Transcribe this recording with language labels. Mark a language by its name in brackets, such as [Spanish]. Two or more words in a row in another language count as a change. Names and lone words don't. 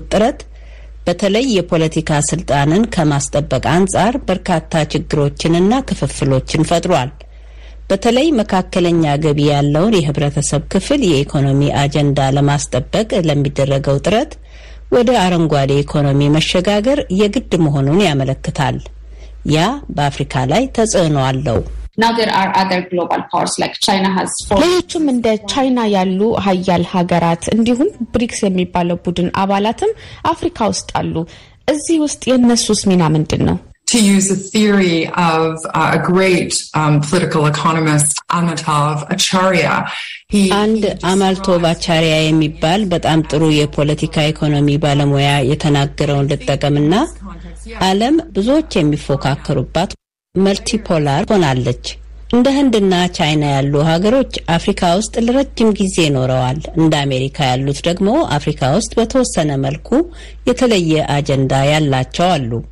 [Amharic] ጥረት በተለይ የፖለቲካ ስልጣንን ከማስጠበቅ አንጻር በርካታ ችግሮችንና ክፍፍሎችን ፈጥሯል። በተለይ መካከለኛ ገቢ ያለውን የህብረተሰብ ክፍል የኢኮኖሚ አጀንዳ ለማስጠበቅ ለሚደረገው ጥረት ወደ አረንጓዴ ኢኮኖሚ መሸጋገር የግድ መሆኑን ያመለክታል። ያ በአፍሪካ ላይ ተጽዕኖ አለው። [English] Now there are other global powers like China has [Amharic] ሌሎችም እንደ ቻይና ያሉ ሀያል ሀገራት እንዲሁም ብሪክስ የሚባለው ቡድን አባላትም አፍሪካ ውስጥ አሉ። እዚህ ውስጥ የነሱስ ሚና ምንድነው? [English] To use a theory of a great political economist, Amartya Acharya. [Amharic] አንድ አማልቶቭ አቻሪያ የሚባል በጣም ጥሩ የፖለቲካ ኢኮኖሚ ባለሙያ የተናገረውን ልጠቀምና ዓለም ብዙዎች የሚፎካከሩባት መልቲፖላር ሆናለች። እንደ ህንድና ቻይና ያሉ ሀገሮች አፍሪካ ውስጥ ለረጅም ጊዜ ኖረዋል። እንደ አሜሪካ ያሉት ደግሞ አፍሪካ ውስጥ በተወሰነ መልኩ የተለየ አጀንዳ ያላቸው አሉ።